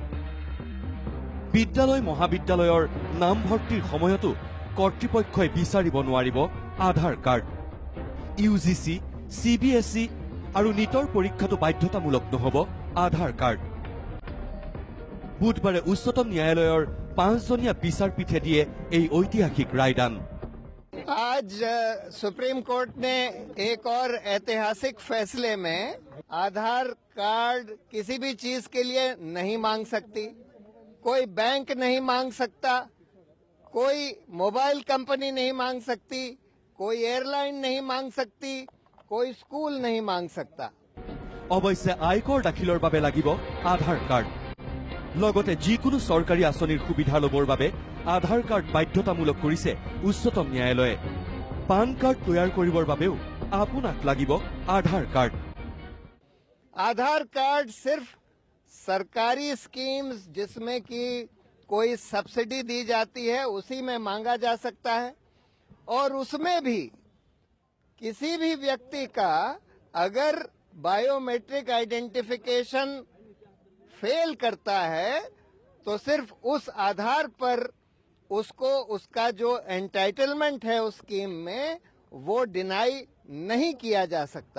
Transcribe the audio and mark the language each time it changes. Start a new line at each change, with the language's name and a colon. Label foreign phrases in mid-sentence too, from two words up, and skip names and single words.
Assamese: বিদ্যালয় মহাবিদ্যালয়ৰ নামভৰ্তিৰ সময়তো কৰ্তৃপক্ষই বিচাৰিব নোৱাৰিব আধাৰ কাৰ্ড। UGC, CBSE আৰু নিটৰ পৰীক্ষাটো বাধ্যতামূলক নহব আধাৰ কাৰ্ড। বুধবাৰে উচ্চতম ন্যায়ালয়ৰ 5জনীয়া বিচাৰপীঠে দিয়ে এই ঐতিহাসিক ৰায়দান।
Hindi: आज सुप्रीम कोर्ट ने एक और ऐतिहासिक फैसले में आधार कार्ड किसी भी चीज के लिए नहीं मांग सकती, कोई बैंक नहीं मांग सकता, कोई
English: mobile company
Hindi: नहीं मांग सकती, कोई एयरलाइन नहीं मांग सकती, कोई स्कूल नहीं मांग सकता।
Assamese: অৱশ্যে আয়কৰ দাখিলৰ বাবে লাগিব আধাৰ কাৰ্ড। লগতে যিকোনো চৰকাৰী আঁচনিৰ সুবিধা ল'বৰ বাবে আধাৰ কাৰ্ড বাধ্যতামূলক কৰিছে উচ্চতম ন্যায়ালয়ে। পান কাৰ্ড তৈয়াৰ কৰিবৰ বাবেও আপোনাক লাগিব আধাৰ কাৰ্ড।
Hindi: आधार कार्ड सिर्फ सरकारी स्कीम्स जिसमें कि कोई सब्सिडी दी जाती है उसी में मांगा जा सकता है, और उसमें भी किसी भी व्यक्ति का अगर
English: biometric identification fail
Hindi: करता है तो सिर्फ उस आधार पर उसको उसका जो एंटाइटलमेंट है उस स्कीम में वो डिनाई नहीं किया जा सकता।